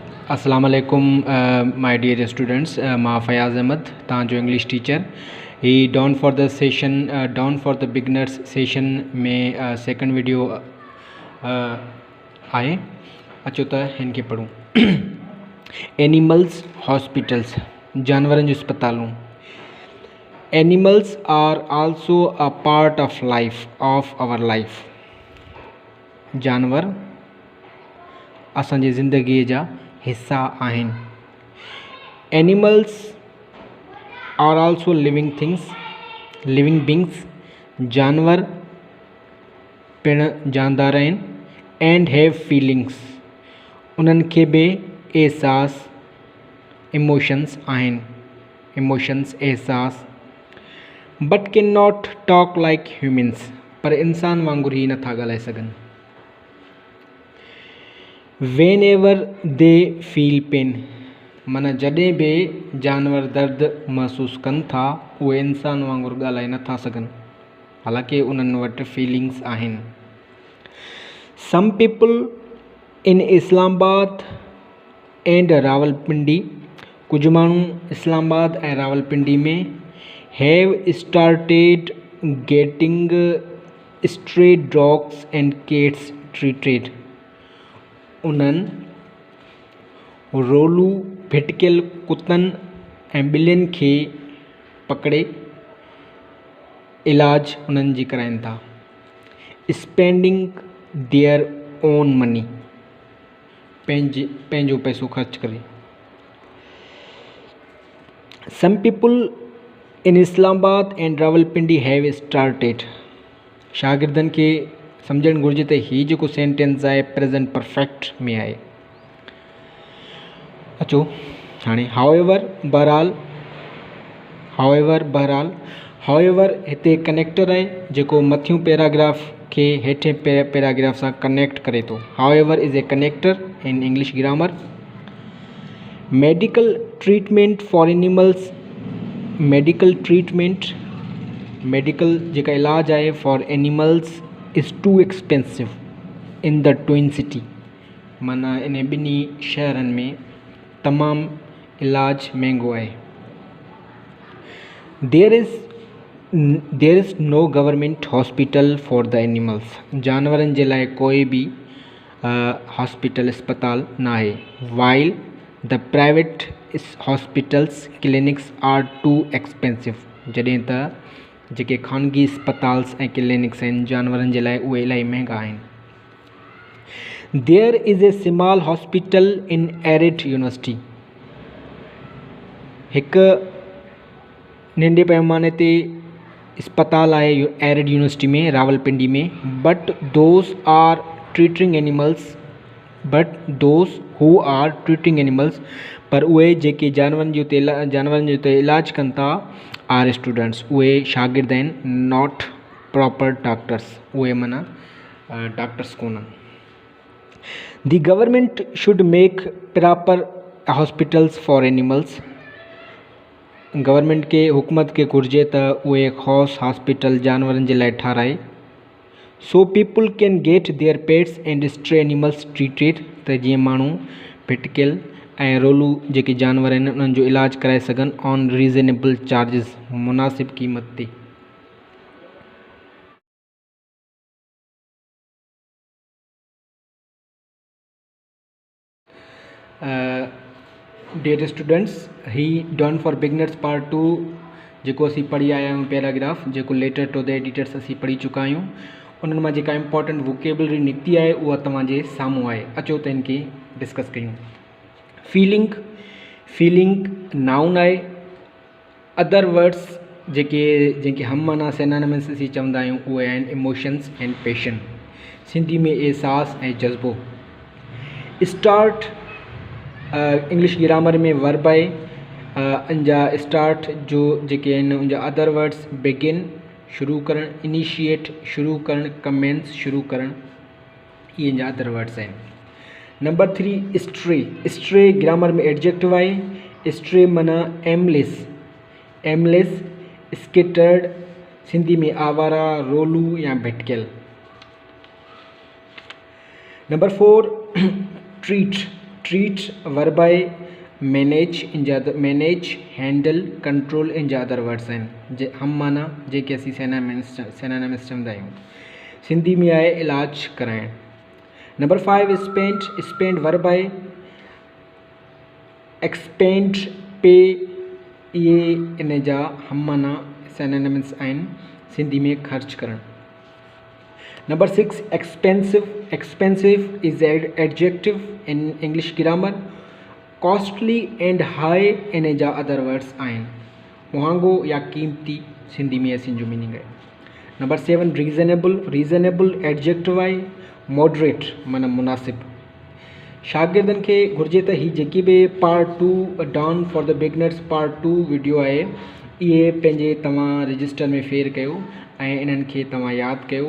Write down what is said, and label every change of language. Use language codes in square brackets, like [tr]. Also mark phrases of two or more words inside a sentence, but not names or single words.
[ar] السلام عليكم [en] my dear students, [sd] मां फयाज़ अहमद तव्हांजो [en] English teacher. ही Dawn for the session Dawn for the beginners session में second video आहे। [sd] अचो त हिन खे पढ़ूं। [en] animals hospitals, [sd] जानवरनि जूं अस्पतालूं। [en] Animals are also a part of life of our life. [sd] जानवर असांजी ज़िंदगीअ जा हिस्सा आहिनि। [en] Animals are also living things, living beings. [sd] जानवर पिण जानदार आहिनि। [en] and have feelings, [sd] उन्हनि खे बि एहसास इमोशंस आहिनि। [en] इमोशंस एहसास। but cannot talk like humans, [sd] पर इंसान वांगुरु ई नथा ॻाल्हाए सघनि। [en] when ever they feel pain, [sd] माना जॾहिं बि जानवर दर्द महसूसु कनि था, उहे इंसान वांगुरु ॻाल्हाए नथा सघनि, हालांकि उन्हनि वटि फीलिंग्स आहिनि। [en] some people in Islamabad and Rawalpindi, [sd] कुझु माण्हू इस्लामाबाद ऐं रावलपिंडी में [en] have started getting stray dogs and cats treated, [sd] उन्हनि रोलू भिटकियल कुतनि ऐं ॿिलियुनि खे पकड़े इलाज उन्हनि जी कराइनि था। [en] spending their own money, [sd] पंहिंजो पैसो ख़र्च करे। [en] some people in Islamabad and Rawalpindi have started, [sd] शागिर्दनि खे सम्झणु घुरिजे त हीउ जेको सेंटेंस आहे [en] present perfect [sd] में आहे। अचो हाणे हाउएवर बहरहाल हिते कनेक्टर आहे जेको मथियूं पैराग्राफ खे हेठे पैराग्राफ सां कनेक्ट करे थो। [en] However is a connector in English grammar. medical treatment for animals, medical treatment, medical [sd] जेका इलाज आहे [en] for animals is too expensive in the twin city, [sd] माना इन ॿिन्ही शहरनि में तमामु इलाज महांगो आहे। [en] There is no government hospital for the animals, [sd] जानवरनि जे लाइ कोई बि हॉस्पिटल अस्पताल न आहे। [en] while the private hospitals clinics are too expensive, [sd] जॾहिं त जेके ख़ानगी अस्पताल्स ऐं क्लिनिक्स आहिनि जानवरनि जे लाइ उहे इलाही महांगा आहिनि। [en] There is a small hospital in Arid University, [sd] हिकु नंढे पैमाने ते अस्पताल आहे एरिड यूनिवर्सिटी में रावलपिंडी में। [en] but those who are treating animals, [sd] पर उहे जेके जानवरनि जो इलाज कनि था [en] are students, [sd] उहे शागिर्द आहिनि, [en] not proper doctors, [sd] उहे माना डॉक्टर्स कोन्हनि। [en] the government should make proper hospitals for animals, [sd] गवर्नमेंट के हुकूमत खे घुरिजे त उहे ख़ासि हॉस्पिटल जानवरनि जे लाइ ठाराए। [en] so people can get their pets and stray animals treated, [sd] त जीअं माण्हू भिटकियल ऐं रोलू जेके जानवर आहिनि उन्हनि जो इलाज कराए सघनि [en] on reasonable charges, [sd] मुनासिब क़ीमत ते। [en] dear students, [sd] ही [en] Dawn for beginners part [sd] 2 जेको असीं पढ़ी आया आहियूं पैराग्राफ, जेको [en] letter to the editors [sd] असीं पढ़ी चुका आहियूं, उन्हनि मां जेका [en] important vocabulary [sd] निकिती आहे उहा तव्हांजे साम्हूं आहे। अचो त हिन खे डिस्कस कयूं। [en] feeling noun [sd] आहे। [en] other words [sd] जेके हम माना सिनोनिम्स असीं चवंदा आहियूं उहे आहिनि [en] emotions and passion, [sd] सिंधी में एहसास ऐं जज़्बो। [en] start English grammar [sd] में वर्ब आहे। उनजा स्टार्ट जो जेके आहिनि उनजा [en] other words begin [sd] शुरू करणु, इनिशिएट शुरू करणु, कमेंस शुरू करणु, इहे जा अदर वर्ड्स आहिनि। [en] number 3 stray grammar [sd] में एडजेक्टिव आहे। स्ट्रे माना [en] aimless, scattered, [sd] सिंधी में आवारा, रोलू या भिटकियल। [en] number 4 treat [sd] वर्बाए मैनेज इन जा [en] manage handle control [sd] इन जा अदर वर्ड्स आहिनि हम माना जेके असीं सिनोनिम्स चवंदा आहियूं सिंधी में आहे इलाज कराइण। [en] number 5 spend [sd] वर्बाए [en] expend pay [sd] ये इन जा हम माना सिनोनिम्स आहिनि सिंधी में खर्च करण। [en] Number 6 expensive is adjective in English grammar. costly and high [sd] इन जा अदर वर्ड्स आहिनि महांगो या कीमती सिंधी में असीं जो मीनिंग है। [en] number 7 reasonable adjective [sd] आहे मॉडरेट माना मुनासिब। शागिर्दनि खे घुर्जे त ही जेकी भी पार्ट 2 [en] Dawn for the beginners part [sd] 2 वीडियो आहे इहे पंहिंजे तव्हां रजिस्टर में फेर कयो ऐं इन्हनि खे तव्हां यादि कयो।